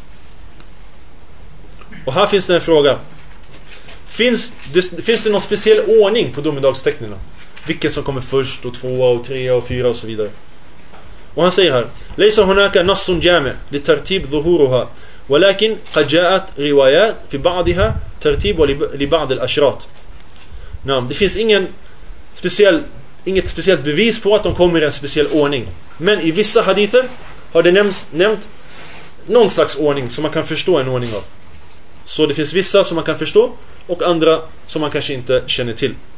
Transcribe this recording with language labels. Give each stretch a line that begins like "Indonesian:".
Swedish: Okay? Och här finns det en fråga. Finns det någon speciell ordning på domedagstecknena? Vilken som kommer först och tvåa och trea och fyra och så vidare? Och han säger här:
Arabic: "Laysa hunaka nassun jami' li tartib dhuhuruha." ولكن قد جاءت روايات في بعضها ترتيب لبعض الأشرات. نعم،
Swedish: det finns ingen speciell, inget speciellt bevis på att de kommer i en speciell ordning. Men i vissa hadither har det nämnt någon slags ordning som man kan förstå en ordning av. Så det finns vissa som man kan förstå och andra som man kanske inte känner till.